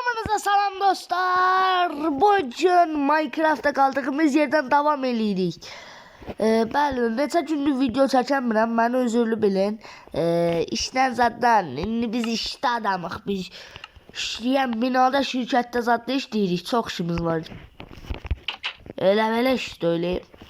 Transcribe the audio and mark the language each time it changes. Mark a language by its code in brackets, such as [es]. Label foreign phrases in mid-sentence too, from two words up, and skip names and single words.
[az] Herkese salam dostlar. [tr] Bugün Minecraft'ta kaldığımız yerden devam edirik. [az] Bəli, neçə gündür video çəkəmirəm, məni özürlü bilin. İşdən zaten, indi biz işdə adamıq. Biz işləyən binada, şirkətdə zaten işləyirik, çox işimiz var. Elə işləyib.